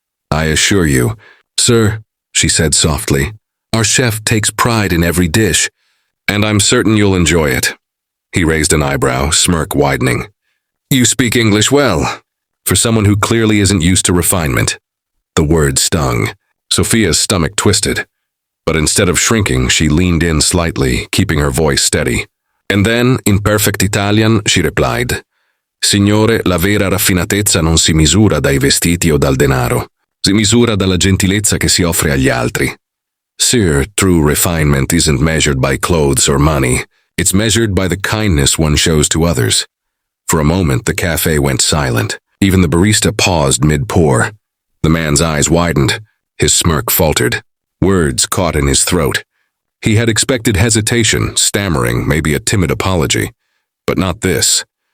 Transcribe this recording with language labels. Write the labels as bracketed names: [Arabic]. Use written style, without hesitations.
[English] "I assure you, sir," she said softly, "our chef takes pride in every dish, and I'm certain you'll enjoy it." He raised an eyebrow, smirk widening. "You speak English well, for someone who clearly isn't used to refinement." The word stung. Sophia's stomach twisted, but instead of shrinking, she leaned in slightly, keeping her voice steady. And then, in perfect Italian, she replied, [Italian] "Signore, la vera raffinatezza non si misura dai vestiti o dal denaro. Si misura dalla gentilezza che si offre agli altri. [English] Sir, true refinement isn't measured by clothes or money. It's measured by the kindness one shows to others." For a moment, the cafe went silent. Even the barista paused mid-pour. The man's eyes widened. His smirk faltered. Words caught in his throat. He had expected hesitation, stammering, maybe a timid apology. But not this.